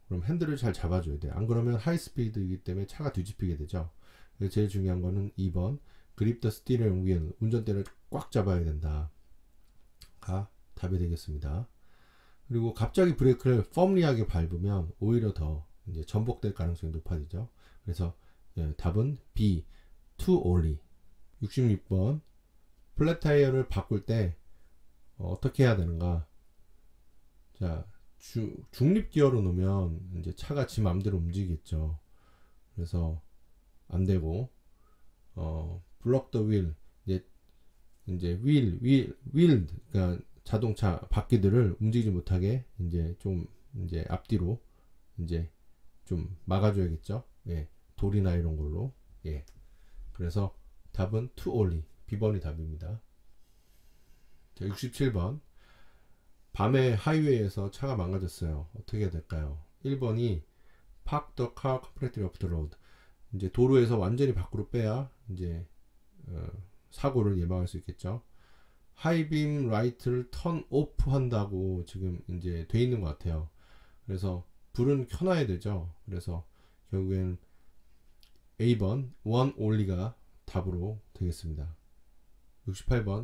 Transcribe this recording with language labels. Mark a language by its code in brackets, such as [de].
[ko] 그럼 핸들을 잘 잡아줘야 돼요. 안 그러면 하이 스피드이기 때문에 차가 뒤집히게 되죠. 그래서 제일 중요한 거는 2번 그립 더 스티어링 휠, 운전대를 꽉 잡아야 된다 가 답이 되겠습니다. 그리고 갑자기 브레이크를 펌리하게 밟으면 오히려 더 이제 전복될 가능성이 높아지죠. 그래서 답은 B, too only. 66번. 플랫 타이어를 바꿀 때 어떻게 해야 되는가? 자, 중립 기어로 놓으면 이제 차가 지 맘대로 움직이겠죠. 그래서 안 되고 블럭 더 휠, 이제 휠 그러니까 자동차 바퀴들을 움직이지 못하게 이제 좀 이제 앞뒤로 이제 좀 막아줘야겠죠. 예, 돌이나 이런 걸로. 예, 그래서 답은 too only. B번이 답입니다. 자, 67번. 밤에 하이웨이에서 차가 망가졌어요. 어떻게 해야 될까요? 1번이 [en] park the car completely off the road. [ko] 이제 도로에서 완전히 밖으로 빼야 이제 사고를 예방할 수 있겠죠. 하이빔 라이트를 턴 오프 한다고 지금 이제 돼 있는 것 같아요. 그래서 불은 켜놔야 되죠. 그래서 결국엔 A번 one only가 답으로 되겠습니다. 68번.